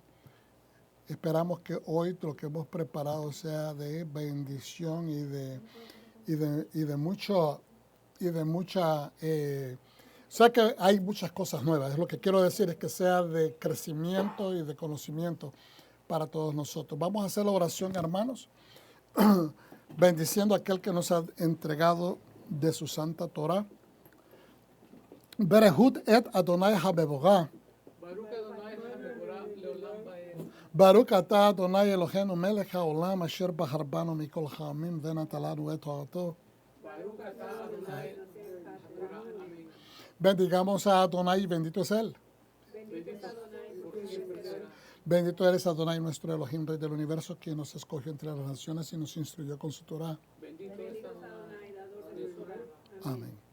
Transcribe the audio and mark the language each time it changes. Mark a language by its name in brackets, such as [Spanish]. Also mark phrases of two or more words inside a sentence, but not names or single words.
[Spanish] Esperamos que hoy lo que hemos preparado sea de bendición y de mucha sé que hay muchas cosas nuevas. Lo que quiero decir es que sea de crecimiento y de conocimiento para todos nosotros. Vamos a hacer la oración, hermanos, bendiciendo a aquel que nos ha entregado de su santa Torah. [Hebrew] ברכו את אדני המבורך. ברוך אתה אדני אלהינו מלך העולם אשר בחר בנו מכל העמים ונתן לנו את תורתו. [Spanish] Bendigamos a Adonai, bendito es Él. Bendito eres Adonai, nuestro Elohim, Rey del universo, quien nos escogió entre las naciones y nos instruyó con su Torah. Amén.